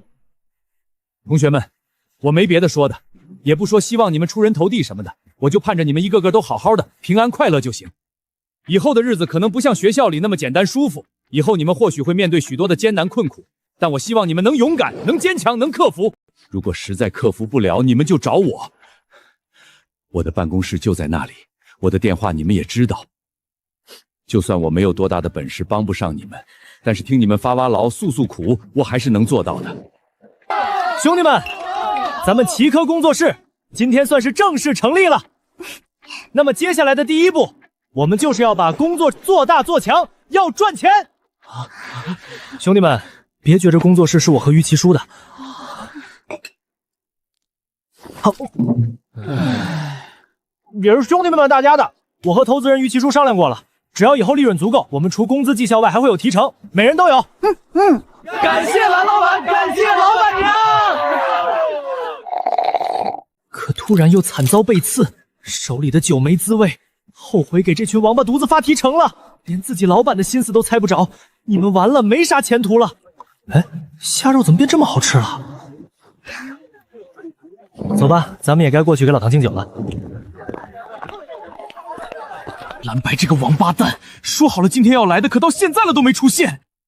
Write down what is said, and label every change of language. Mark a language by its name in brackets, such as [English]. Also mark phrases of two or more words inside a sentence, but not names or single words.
[Chinese] 同學們，我沒別的說的，也不說希望你們出人頭地什麼的，我就盼着你們一個個都好好的，平安快樂就行。以後的日子可能不像學校裡那麼簡單舒服，以後你們或許會面對許多的艱難困苦，但我希望你們能勇敢，能堅強，能克服。如果實在克服不了，你們就找我，我的辦公室就在那裡，我的電話你們也知道。就算我沒有多大的本事，幫不上你們，但是聽你們發發牢，訴訴苦，我還是能做到的。兄弟們，咱們奇科工作室今天算是正式成立了。那麼接下來的第一步，我們就是要把工作做大做強，要賺錢。兄弟們，別覺着工作室是我和於其叔的。好，也是兄弟們大家的。我和投資人於其書商量過了，只要以後利潤足夠，我們除工資績效外還會有提成，每人都有。感謝藍老板，感謝老板娘。可突然又慘遭背刺，手裡的酒沒滋味，後悔給這群王八犢子發提成了，連自己老板的心思都猜不着，你們完了，沒啥前途了。哎，蝦肉怎么变这麼好吃了？走吧，咱們也該過去給老唐敬酒了。藍白這個王八蛋，說好了今天要來的，可到現在了都沒出現。